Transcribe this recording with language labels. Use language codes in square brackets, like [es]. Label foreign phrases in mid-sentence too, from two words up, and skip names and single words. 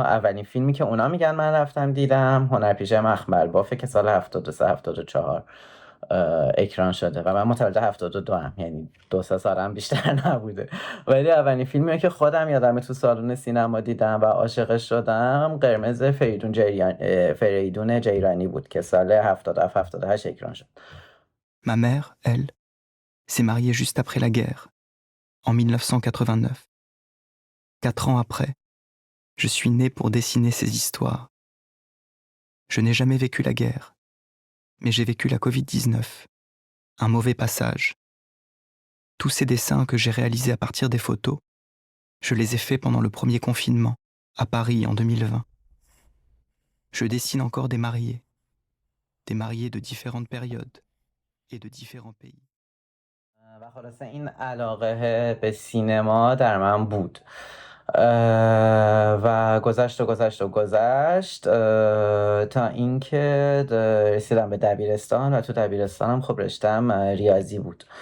[fa] اولین فیلمی که اونا میگن من رفتم دیدم هنرپیشه مخمل بافه که سال 73-74 اکران شده و من متولد 72 هم، یعنی 2-3 سالم بیشتر نبوده. ولی اولین فیلمی که خودم یادمه تو سالن سینما دیدم و عاشقش شدم قرمز فریدون جیرانی بود که سال 77-78 اکران شد. [fr] Ma mère, elle, s'est mariée juste après la guerre, en 1989. 4 ans après, je suis né pour dessiner ces histoires. Je n'ai jamais vécu la guerre, mais j'ai vécu la Covid-19, un mauvais passage. Tous ces dessins que j'ai réalisés à partir des photos, je les ai faits pendant le premier confinement, à Paris en 2020. Je dessine encore des mariés de différentes périodes et de différents pays. [fa] و خلاصه این علاقه به سینما در من بود و گذشت تا اینکه رسیدم به دبیرستان و تو دبیرستانم خب رشتم ریاضی بود